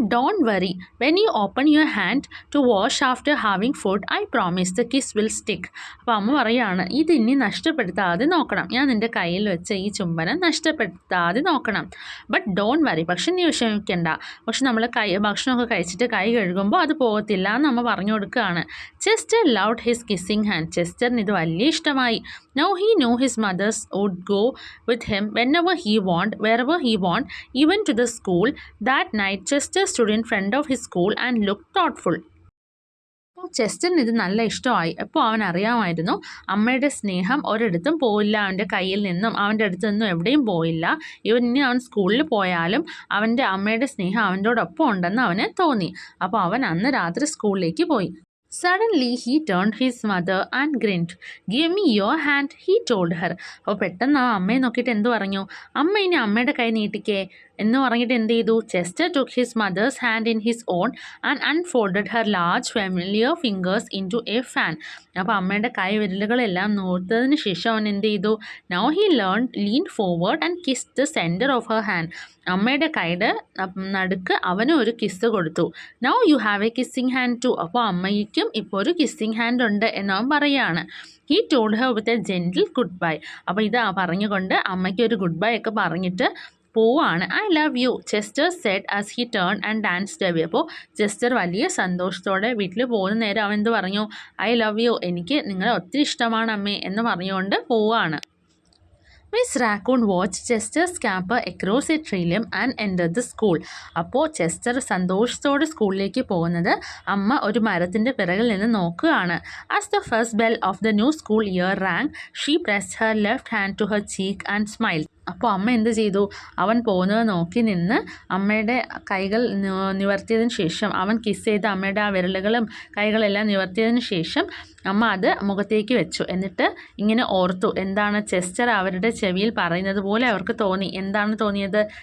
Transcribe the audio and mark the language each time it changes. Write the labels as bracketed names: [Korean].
[English] Don't worry, when you open your hand to wash after having food I promise the kiss will stick. [Malayalam] അപ്പോൾ അമ്മ പറയുകയാണ്, ഇത് ഇനി നഷ്ടപ്പെടുത്താതെ നോക്കണം. ഞാൻ നിൻ്റെ കയ്യിൽ വെച്ച ഈ ചുംബനം നഷ്ടപ്പെടുത്താതെ നോക്കണം. [English] but don't worry, [Malayalam] പക്ഷെ നീ വിഷമിക്കണ്ട. പക്ഷെ നമ്മൾ ഭക്ഷണമൊക്കെ കഴിച്ചിട്ട് കൈ കഴുകുമ്പോൾ അത് പോകത്തില്ല എന്ന് അമ്മ പറഞ്ഞു കൊടുക്കുകയാണ്. [English] Chester loved his kissing hand. [Malayalam] ചെസ്റ്ററിന് ഇത് വലിയ ഇഷ്ടമായി. [English] Now he knew his mothers would go with him whenever he want, wherever he want, even to the school. That night, Chester stood in front of his school and looked thoughtful. [Malayalam] ചെസ്റ്ററിന് ഇത് നല്ല ഇഷ്ടമായി. അപ്പോൾ അവൻ അറിയാമായിരുന്നു അമ്മയുടെ സ്നേഹം ഒരിടത്തും പോയില്ല, അവൻ്റെ കയ്യിൽ നിന്നും അവൻ്റെ അടുത്ത് നിന്നും എവിടെയും പോയില്ല. ഇനി അവൻ സ്കൂളിൽ പോയാലും അവൻ്റെ അമ്മയുടെ സ്നേഹം അവൻ്റെയോടൊപ്പം ഉണ്ടെന്ന് അവന് തോന്നി. അപ്പോൾ അവൻ അന്ന് രാത്രി സ്കൂളിലേക്ക് പോയി. [English] Suddenly he turned his mother and grinned. "Give me your hand," he told her. [Malayalam] അപ്പോൾ പെട്ടെന്ന് ആ അമ്മയെ നോക്കിയിട്ട് എന്ത് പറഞ്ഞു? അമ്മ ഇനി അമ്മയുടെ കൈ നീട്ടിക്കേ എന്ന് പറഞ്ഞിട്ട് എന്ത് ചെയ്തു? [English] Chester took his mother's hand in his own and unfolded her large familiar fingers into a fan. [Malayalam] അപ്പോൾ അമ്മയുടെ കൈ വിരലുകളെല്ലാം നോർത്തതിന് ശേഷം അവൻ എന്ത് ചെയ്തു? [English] Now he leaned forward and kissed the center of her hand. [Malayalam] അമ്മയുടെ കൈയുടെ നടുക്ക് അവനും ഒരു കിസ് കൊടുത്തു. [English] Now you have a kissing hand too. [Malayalam] അപ്പോൾ അമ്മയ്ക്കും ഇപ്പോൾ ഒരു കിസ്സിങ് ഹാൻഡ് ഉണ്ട് എന്നവൻ പറയുകയാണ്. [English] He told her with a gentle goodbye. [Malayalam] അപ്പോൾ ഇത് പറഞ്ഞുകൊണ്ട് അമ്മയ്ക്ക് ഒരു ഗുഡ് ബൈ ഒക്കെ പറഞ്ഞിട്ട് പോവാണ്. [English] "I love you," Chester said as he turned and danced away. [Malayalam] അപ്പോൾ ചെസ്റ്റർ വലിയ സന്തോഷത്തോടെ വീട്ടിൽ പോകുന്ന നേരം അവൻ എന്ത് പറഞ്ഞു? [English] "I love you, [Malayalam] എനിക്ക് നിങ്ങളെ ഒത്തിരി ഇഷ്ടമാണ് അമ്മേ" എന്ന് പറഞ്ഞുകൊണ്ട് പോവാണ്. [English] Miss Raccoon watched Chester scamper across a tree limb and entered the school. [Malayalam] അപ്പോൾ ചെസ്റ്റർ സന്തോഷത്തോടെ സ്കൂളിലേക്ക് പോകുന്നത് അമ്മ ഒരു മരത്തിൻ്റെ പിറകിൽ നിന്ന് നോക്കുകയാണ്. [English] As the first bell of the new school year rang, she pressed her left hand to her cheek and smiled. [Malayalam] അപ്പോൾ അമ്മ എന്ത് ചെയ്തു? അവൻ പോകുന്നത് നോക്കി നിന്ന് അമ്മയുടെ കൈകൾ നിവർത്തിയതിന് ശേഷം അവൻ കിസ് ചെയ്ത് അമ്മയുടെ ആ വിരലുകളും കൈകളെല്ലാം നിവർത്തിയതിന് ശേഷം അമ്മ അത് മുഖത്തേക്ക് വെച്ചു. എന്നിട്ട് ഇങ്ങനെ ഓർത്തു, എന്താണ് ചെസ്റ്റർ അവരുടെ ചെവിയിൽ പറയുന്നത് പോലെ അവർക്ക് തോന്നി. എന്താണ് തോന്നിയത്?